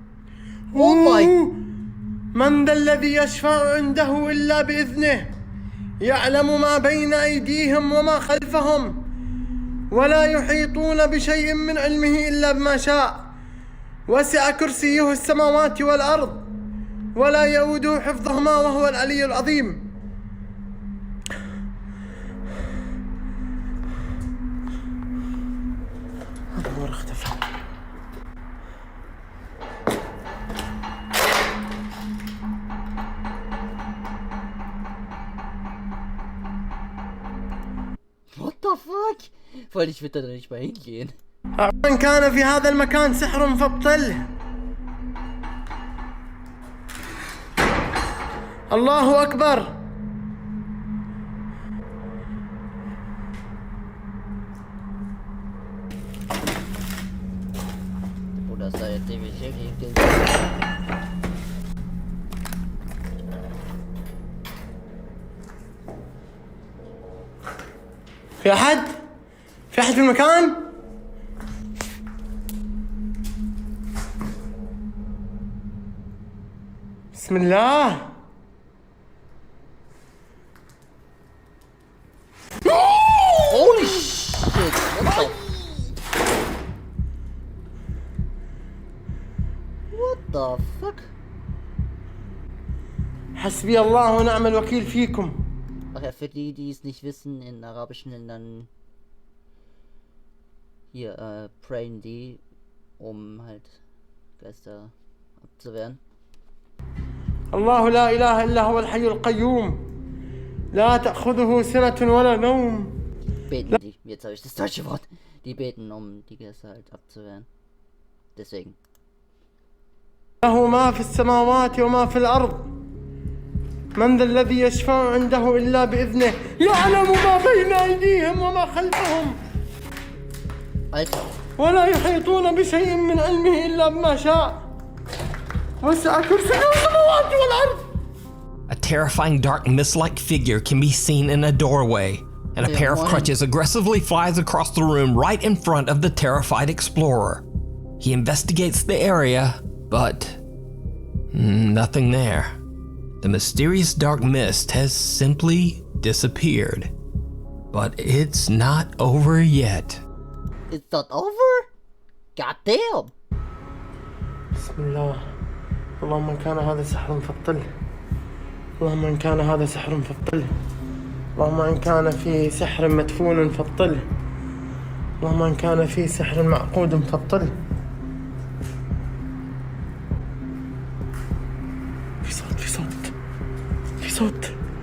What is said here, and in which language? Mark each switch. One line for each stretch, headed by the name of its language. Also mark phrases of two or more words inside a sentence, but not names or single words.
Arabic: من ذا الذي يشفع عنده إلا بإذنه يعلم ما بين أيديهم وما خلفهم ولا يحيطون بشيء من علمه إلا بما شاء وسع كرسيه السماوات والأرض ولا يؤوده حفظهما وهو العلي العظيم. النور اختفى.
English: What the fuck?
German: Weil ich würde da nicht mal hingehen.
Arabic: من كان في هذا المكان سحر فابطله. الله أكبر.
German: Oder sei jetzt ewig hingehen.
Arabic: في أحد؟ في أحد في المكان؟ بسم الله.
English: Holy shit! What the fuck?
Arabic: حسبي الله ونعم الوكيل فيكم.
German: Ach ja, für die, die es nicht wissen, in arabischen Ländern hier prayen die, um halt Geister abzuwehren.
Arabic: الله لا إله إلا هو الحي القيوم لا تأخذه سنة ولا نوم.
German: Beten die, jetzt habe ich das deutsche Wort, die beten, um die Geister halt abzuwehren. Deswegen.
Arabic: له ما في السماوات وما في الأرض من ذا الذي يشفع عنده إلا بإذنه يعلم ما بين أيديهم وما خلفهم ولا يحيطون بشيء من علمه إلا بما شاء وسع كرسيه السماوات والأرض.
English: A terrifying dark mist-like figure can be seen in a doorway, and a pair of crutches aggressively flies across the room right in front of the terrified explorer. He investigates the area, but nothing there. The mysterious dark mist has simply disappeared. But it's not over yet. It's not over? God damn!
Arabic: بسم الله. اللهم إن كان هذا سحر فابطله. اللهم إن كان هذا سحر فابطله. اللهم إن كان في سحر مدفون فابطله. اللهم إن كان في سحر معقود فابطله. في صوت في صوت في صوت.